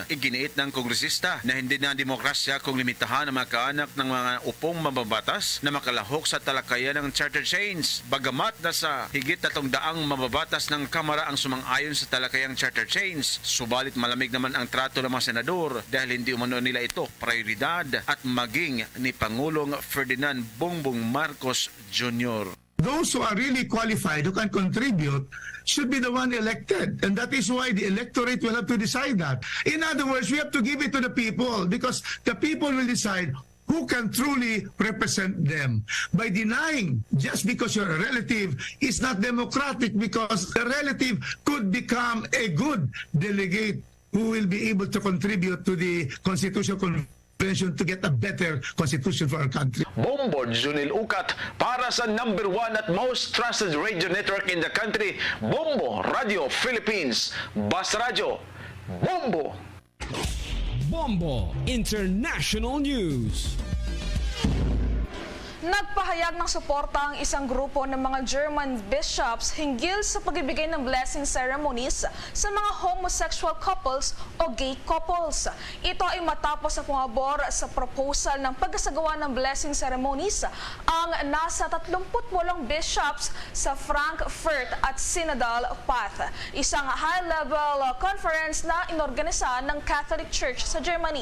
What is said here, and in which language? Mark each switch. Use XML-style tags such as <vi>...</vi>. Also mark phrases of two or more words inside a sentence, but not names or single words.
<tl>Iginiit ng kongresista na hindi na demokrasya kung limitahan ang mga kaanak ng mga upong mambabatas na makalahok sa talakayan ng charter change. Bagamat na sa higit 300 mambabatas ng Kamara ang sumang-ayon sa talakayang charter change, subalit malamig naman ang trato ng mga senador dahil hindi umano nila ito prioridad at maging ni Pangulong Ferdinand Bongbong Marcos Jr.</tl> <en>Those who are really qualified, who can contribute, should be the one elected. And that is why the electorate will have to decide that. In other words, we have to give it to the people because the people will decide who can truly represent them. By denying just because you're a relative is not democratic because the relative could become a good delegate who will be able to contribute to the Constitutional Convention to get a better constitution for our country. Bombo Junil Ukat</en> <tl>para sa</tl> <en>number 1 at most trusted radio network in the country, Bombo Radio Philippines.</en> <tl>Basta Radyo. Bombo! Bombo International News. Nagpahayag ng suporta ang isang grupo ng mga</tl> <en>German bishops</en> <tl>hinggil sa pagbibigay ng</tl> <en>blessing ceremonies</en> <tl>sa mga</tl> <en>homosexual couples</en> <tl>o</tl> <en>gay couples.</en> <tl>Ito ay matapos na pumabor sa proposal ng pagsasagawa ng</tl> <en>blessing ceremonies</en> <tl>ang nasa 38 bishops sa Frankfurt at Synodal Path, isang</tl> <en>high-level conference</en> <tl>na inorganisa ng</tl> <en>Catholic Church</en> <tl>sa Germany.</tl>